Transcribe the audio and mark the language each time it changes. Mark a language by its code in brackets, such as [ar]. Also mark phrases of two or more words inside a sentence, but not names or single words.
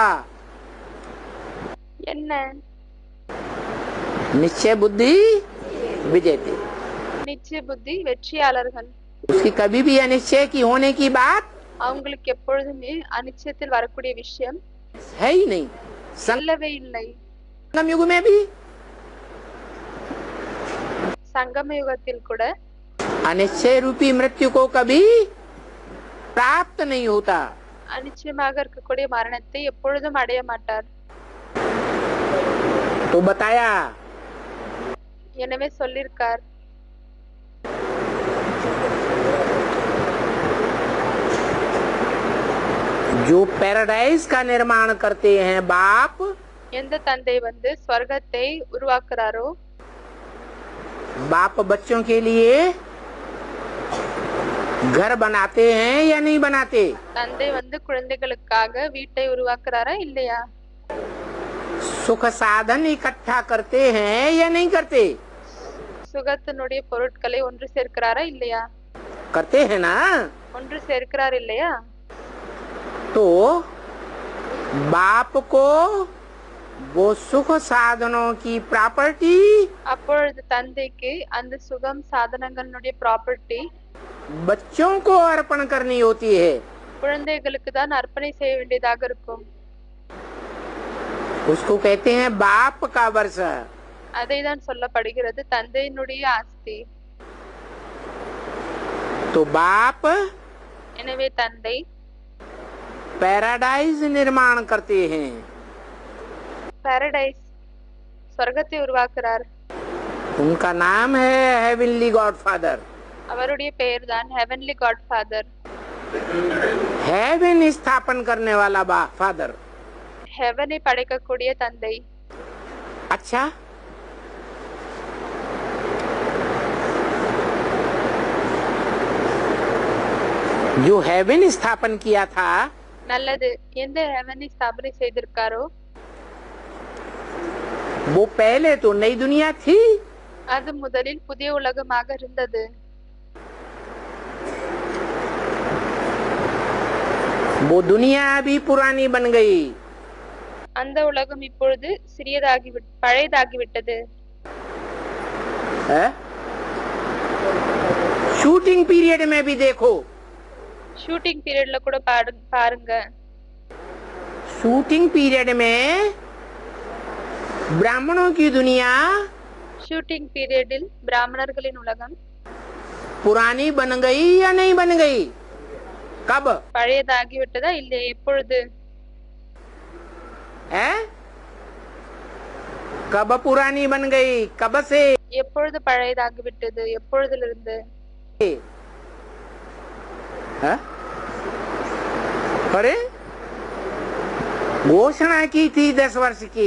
[ta] என்ன? [hi] निश्चय बुद्धि विजेते। [ta] நிச்சய புத்தி வெற்றியாளர்கள். [hi] उसकी कभी भी अनिश्चय की होने की बात [ta] அவங்களுக்கு எப்பொழுதுமே அனிச்சயத்தில் வரக்கூடிய விஷயம் [hi] है ही नहीं। [ta] சொல்லவே இல்லை. [hi] संगम युग में भी [ta] சங்கம யுகத்தில் கூட [hi] अनिश्चय रूपी मृत्यु को कभी प्राप्त नहीं होता। [ta] அனிச்சயமாக இருக்கக்கூடிய மரணத்தை எப்பொழுதும் அடைய மாட்டார். [hi] तो बताया, [ta] எனவே சொல்லிருக்கார். [hi] जो पैराडाइज का निर्माण करते हैं बाप, [ta] எந்த தந்தை ஸ்வர்க்கத்தை உருவாக்குறாரோ [hi] बाप बच्चों के लिए घर बनाते हैं या नहीं बनाते? [ta] தந்தை குழந்தைகளுக்காக வீட்டை உருவாக்குறாரா இல்லையா? [hi] सुख साधन इकट्ठा करते हैं या नहीं करते? [ta] சுகத்தினுடைய பொருட்களை ஒன்று சேர்க்கிறாரா இல்லையா? [hi] करते हैं ना। [ta] ஒன்று சேர்க்கிறார் இல்லையா? [hi] तो बाप को वो सुख साधनों की प्रॉपर्टी [ta] அப்பொழுது தந்தைக்கு அந்த சுகம் சாதனங்களுடைய ப்ராப்பர்ட்டி [hi] बच्चों को अर्पण करनी होती है। [ta] குழந்தைகளுக்கு தான் அர்ப்பணை செய்ய வேண்டியதாக இருக்கும். [hi] उसको कहते हैं बाप का वर्ष। [ta] அதை தான் சொல்லப்படுகிறது தந்தையினுடைய ஆஸ்தி. [hi] तो बाप [ta] எனவே தந்தை [hi] पैराडाइज निर्माण करते हैं। [ta] பாரடைஸ் சொர்க்கத்தை உருவாக்குறார். [hi] उनका नाम है [en] heavenly godfather. [ta] அவருடைய பெயர் தான் [en] heavenly godfather. [hi] हेवन स्थापन करने वाला फादर। [ta] ஹெவனை படைக்கக்கூடிய தந்தை. [hi] अच्छा, जो हेवन स्थापन किया था [ta] நல்லது. எந்த ஹெவனை ஸ்தாபனை செய்திருக்காரோ [hi] वो पहले तो नई दुनिया थी। [ta] அது முதலில் புதிய உலகமாக இருந்தது. [hi] वो दुनिया अभी पुरानी बन गई। [ta] அந்த உலகம் இப்பொழுது பழையதாகிவிட்டது. [hi] है? [en] shooting period [hi] में भी देखो, [en] shooting periodல [ta] கூட பாருங்க. [en] shooting period [hi] में ब्राह्मणों की दुनिया [en] shooting periodில் [ta] பிராமணர்களின் உலகம் [hi] पुरानी बन गई या नहीं बन गई? कब? [ta] பழையதாகிவிட்டதா இல்லையா? எப்பொழுது? [hi] है? कब पुरानी बन गई? कब से? [ta] எப்பொழுது பழையதாகிவிட்டது? எப்பொழுதிலிருந்து? [hi] है? अरे घोषणा की थी 10 वर्ष की।